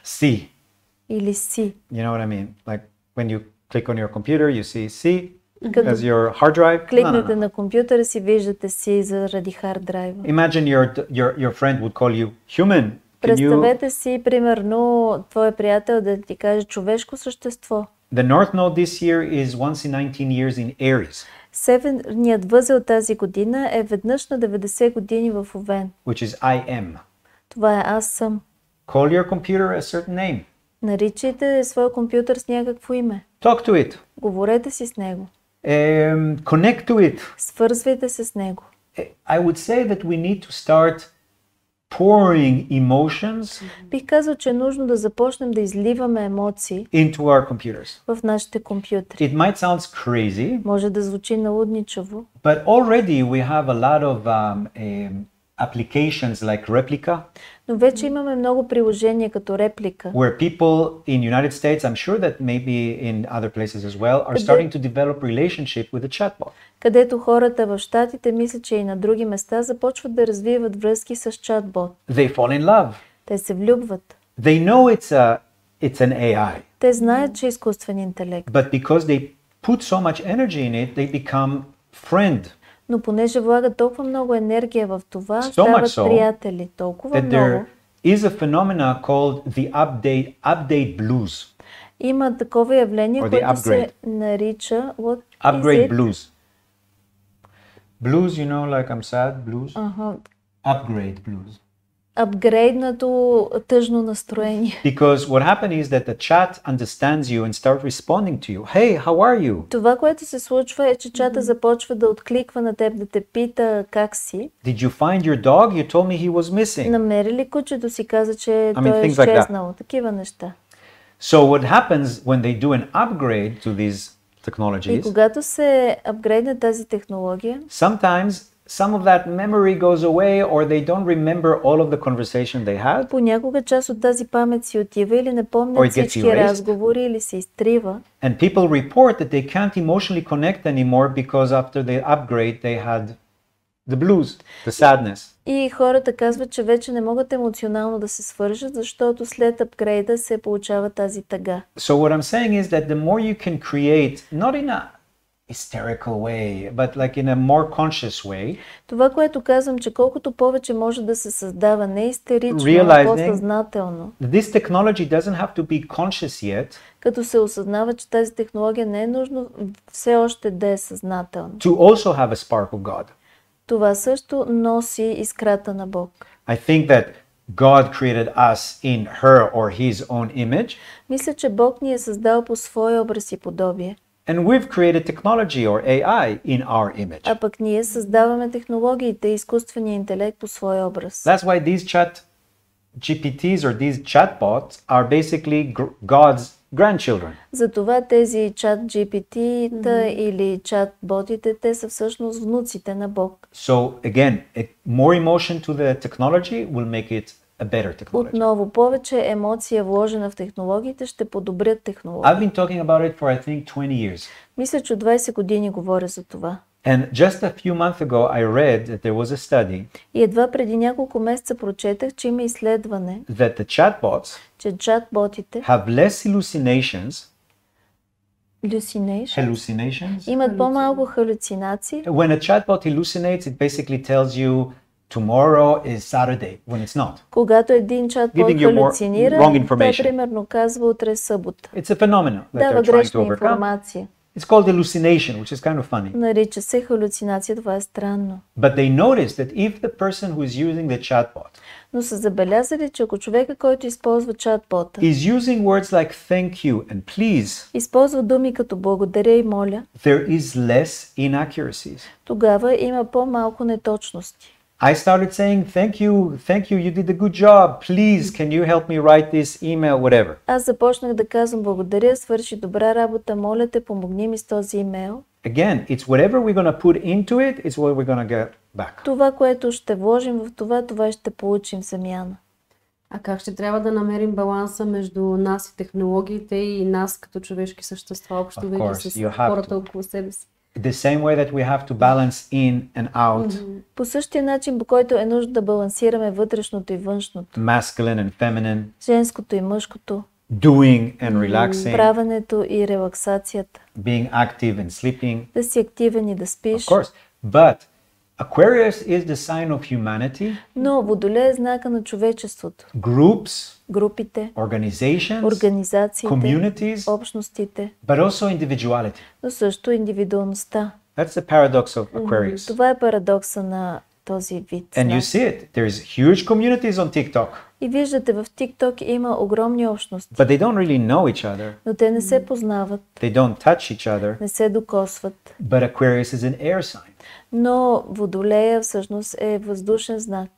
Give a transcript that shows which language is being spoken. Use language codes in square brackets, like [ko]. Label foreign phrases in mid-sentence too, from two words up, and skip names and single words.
[en] C. [bg] или си. [en] You know what I mean? Like when you click on your computer, you see C [bg] Като [en] as your hard drive. No, [bg] кликнете [en] no, no. [bg] на компютъра си, виждате си заради хард драйва. [en] Imagine your friend would call you human. Can you? [bg] Представете си, примерно, твой приятел да ти каже човешко същество. [en] The North Node this year is once in 19 years in Aries, [bg] Северният възел тази година е веднъж на 90 години в Овен. [en] which is I am. [bg] Това е аз съм. [en] Call your computer a certain name. [bg] Наричайте своя компютър с някакво име. [en] Talk to it. [bg] Говорете си с него. [en] Connect to it. [bg] Свързвайте се с него. [en] I would say that we need to start pouring emotions [bg] Бих казал, че е нужно да започнем да изливаме емоции [en] into our computers. [bg] в нашите компютри. [en] It might sound crazy, [bg] Може да звучи налудничаво, [en] but already we have a lot of applications like Replica, [bg] но вече имаме много приложения като реплика, [en] where people in United States, I'm sure that maybe in other places as well, are starting to develop relationship with a chatbot. [bg] където хората в щатите, мисля, че и на други места, започват да развиват връзки с чатбот. [en] They fall in love. [bg] Те се влюбват. [en] They know it's an AI, [bg] Те знаят, че е изкуствен интелект, [en] but because they put so much energy in it, they become friend. [bg] но понеже влагат толкова много енергия в това, [en] So [bg] стават [en] much so [bg] приятели. Толкова [en] That [bg] много. [en] there is a phenomena called the update blues. [bg] Има такова явление, [en] Or the [bg] което се [en] upgrade. [bg] нарича what [en] Upgrade is it? blues. Blues, you know, like I'm sad, blues. [bg] Аха. [en] Upgrade blues. [bg] Апгрейднато тъжно настроение. [en] Because what happened is that the chat understands you and start responding to you. Hey, how are you? [bg] Това, което се случва е, че чата започва да откликва на теб, да те пита как си. [en] Did you find your dog? You told me he was missing. [bg] Намери ли кучето си? Каза, че той е [en] things like that. [bg] изчезнал. Такива неща. [en] So what happens when they do an upgrade to these [bg] И [en] technologies? [bg] когато се апгрейдне тази технология, [en] Sometimes some of that memory goes away or they don't remember all of the conversation they had. [bg] понякога част от тази памет си отива или не [en] Or [bg] помнят [en] it gets [bg] всички [en] erased. [bg] разговори или се изтрива. [en] And people report that they can't emotionally connect anymore because after they upgrade they had the blues, the sadness. [bg] И хората казват, че вече не могат емоционално да се свържат, защото след апгрейда се получава тази тъга. [en] So what I'm saying is that the more you can create, not in a hysterical way, but like in a more conscious way, [bg] Това, което казвам, че колкото повече може да се създава не истерично, а [en] Realizing- [bg] по-съзнателно, [en] this technology doesn't have to be conscious yet [bg] като се осъзнава, че тази технология не е нужно все още да е съзнателна. [en] to also have a spark of God. [bg] Това също носи искрата на Бог. [en] I think that God created us in her or his own image, [bg] Мисля, че Бог ни е създал по своя образ и подобие, [en] and we've created technology or AI in our image. [bg] а пък ние създаваме технологиите и изкуствения интелект по своя образ. [en] That's why these chat GPTs or these chatbots are basically God's grandchildren. [bg] Затова тези чат GPT-та или чат ботите, те са всъщност внуците на Бог. [en] So again, more emotion to the technology will make it a better technology. [bg] Отново, повече емоция вложена в технологиите ще подобрят технологията. [en] I've been talking about it for I think 20 years. [bg] Мисля, че от 20 години говоря за това. [en] And just a few months ago I read that there was a study [bg] И едва преди няколко месеца прочетах, че има изследване, [en] that the chatbots [bg] че чат-ботите [en] have less hallucinations hallucinations, [bg] имат по-малко халюцинации. [en] When a chatbot hallucinates, it basically tells you tomorrow is Saturday when it's not. [bg] Когато един чат-бот [en] Giving you [bg] халюцинира, [en] wrong [bg] той [en] information. [bg] примерно казва утре е събота. [en] It's a phenomenon that [bg] Дава [en] they're trying to [bg] грешна [en] overcome. [bg] информация. [en] It's called hallucination, which is kind of funny. [bg] Нарича се халюцинация, това е странно. [en] But they noticed that if the person who is using the chatbot [bg] Но са забелязали, че ако човека, който използва чатбота, [en] is using words like thank you and please, [bg] използва думи като благодаря и моля, [en] there is less inaccuracies. [bg] тогава има по-малко неточности. [en] I started saying thank you, you did a good job, please can you help me write this email, whatever. [bg] Аз започнах да казвам благодаря, свърши добра работа, моля те, помогни ми с този имейл. [en] Again, it's whatever we're going to put into it, it's what we're going to get back. [bg] Това, което ще вложим в това, това ще получим в замяна. А как ще трябва да намерим баланса между нас и технологиите и нас като човешки същества, общо винаги с хората около себе си? [en] The same way that we have to balance in and out. [bg] По същия начин, по който е нужно да балансираме вътрешното и външното. [en] Masculine and feminine. [bg] Женското и мъжкото. [en] Doing and relaxing. [bg] Правенето и релаксацията. [en] Being active and sleeping. [bg] Да си активен и да спиш. [en] Of course. But Aquarius is the sign of humanity. [bg] Но Водолей е знака на човечеството. [en] Groups. [bg] Групите. [en] Organizations. [bg] Организациите. [en] Communities. [bg] Общностите. [en] But also individuality. [bg] Но също индивидуалността. [en] That's the paradox of Aquarius. [bg] Това е парадокса на този вид. [en] And you see it. There's huge communities on TikTok. [bg] И виждате, в TikTok има огромни общности. [en] But they don't really know each other. [bg] Но те не се познават. [en] They don't touch each other. [bg] Не се докосват. [en] But Aquarius is an air sign. [bg] Но Водолея всъщност е въздушен знак.